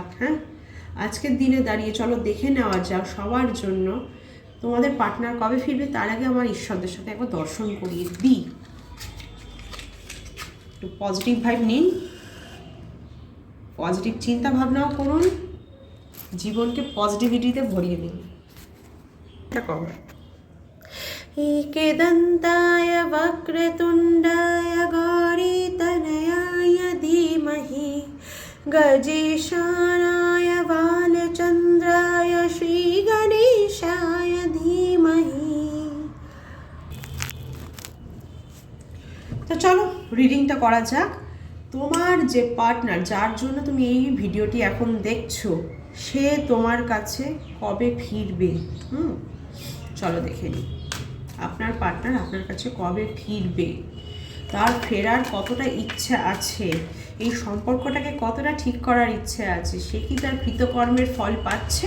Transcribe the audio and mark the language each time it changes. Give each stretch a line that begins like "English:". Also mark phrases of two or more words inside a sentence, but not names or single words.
Bangla: হ্যাঁ, আজকের দিনে দাঁড়িয়ে চলো দেখে নেওয়া যাক সবার জন্য তোমাদের পার্টনার কবে ফিরবে। তার আগে আমার ঈশ্বরদের সাথে একবার দর্শন করিয়ে দিই। একটু
English: positive vibe
Bangla: নিন, পজিটিভ চিন্তা ভাবনাও করুন, জীবনকে পজিটিভিটিতে ভরিয়ে দিন। এটা কবে?
Sanskrit: एकदन्ताय वक्रतुण्डाय गौरीतनयाय धीमहि गजेशानाय बालचन्द्राय श्रीगणेशाय धीमहि।
Bangla: তো চলো রিডিংটা করা যাক। তোমার যে পার্টনার, যার জন্য তুমি এই ভিডিওটি এখন দেখছো, সে তোমার কাছে কবে ফিরবে। চলো দেখে নিই আপনার পার্টনার আপনার কাছে কবে ফিরবে, তার ফেরার কতটা ইচ্ছা আছে, এই সম্পর্কটাকে কতটা ঠিক করার ইচ্ছে আছে, সে কি তার কৃতকর্মের ফল পাচ্ছে।